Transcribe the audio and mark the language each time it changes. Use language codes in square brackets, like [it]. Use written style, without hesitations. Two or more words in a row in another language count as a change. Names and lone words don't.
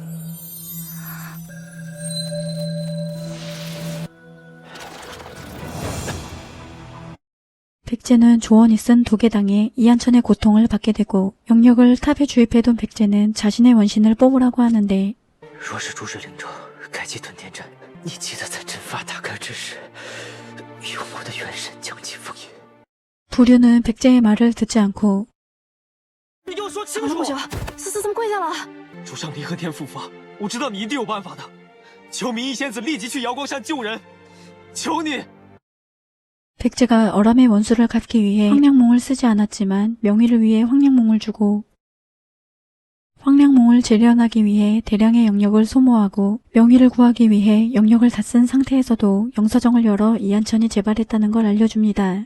[ko] 백제는 조원이 쓴 독에 당해 이한천의 고통을 받게 되고 영역을 탑에 주입해둔 백제는 자신의 원신을 뽑으라고 하는데 [zh] 若是诸水灵州改击屯田阵，你记得在阵法打开之时，用我的元神将其封印。 [ko] 부류는 백제의 말을 듣지 않고 [zh] 你给我说清楚！思思怎么跪下了？主上离恨天复发，我知道你一定有办法的。求明义仙子立即去瑶光山救人，求你！ [ko] 백제가 어람의 원수를 갚기 위해 황량몽을 쓰지 않았지만 명희를 위해 황량몽을 주고 황량몽을 재련하기 위해 대량의 영역을 소모하고 명희를 구하기 위해 영역을 다 쓴 상태에서도 영서정을 열어 이한천이 재발했다는 걸 알려줍니다.